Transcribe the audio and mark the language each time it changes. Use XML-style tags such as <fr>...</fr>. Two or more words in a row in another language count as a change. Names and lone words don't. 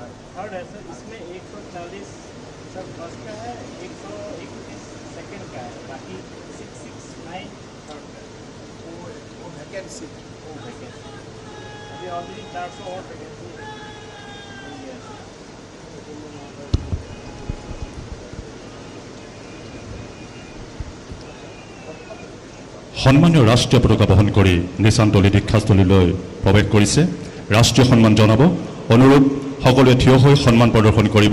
<hi>थर्ड है सर, इसमें 140 सर फर्स्ट का है, 121 सेकंड का है, बाकी 669 थर्ड का है। वो वैकेंसी वो वैकेंसी अभी ऑलरेडी 400 और वैकेंसी है।</hi> <as>সন্মানীয় ৰাষ্ট্ৰীয় পতাকা বহন কৰি নিচানতলী দীক্ষাস্থলীলৈ প্ৰৱেশ কৰিছে। ৰাষ্ট্ৰীয় সন্মান জনাব অনুৰোধ সকলোৱে থিয় হৈ সন্মান প্ৰদৰ্শন কৰিব।</as>